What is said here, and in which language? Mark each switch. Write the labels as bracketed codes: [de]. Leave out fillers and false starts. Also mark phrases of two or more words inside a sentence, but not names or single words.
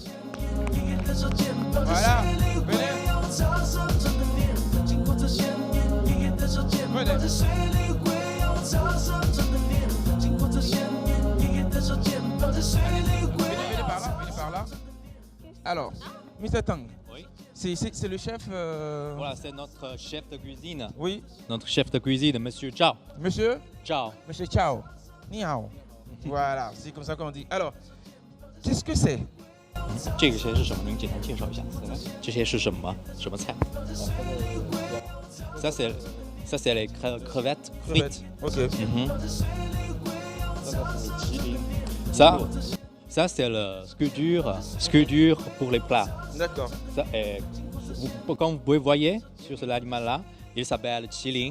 [fr] Voilà. Venez. Venez par là. Alors, Mr. Tang. Oui. C'est le chef. Voilà, c'est notre chef de cuisine. Oui. Notre chef de cuisine, Monsieur Chao. Monsieur Chao. Monsieur Chao. [zh] 你好. [fr] Voilà, c'est comme ça qu'on dit. Alors, qu'est-ce que c'est? [zh] 这些是什么？能简单介绍一下？这些是什么？什么菜？ [fr] Ça c'est les crevettes frites. Ok. Ça c'est le sculpture pour les plats. D'accord. Comme vous voyez sur cet animal-là, il s'appelle Qilin.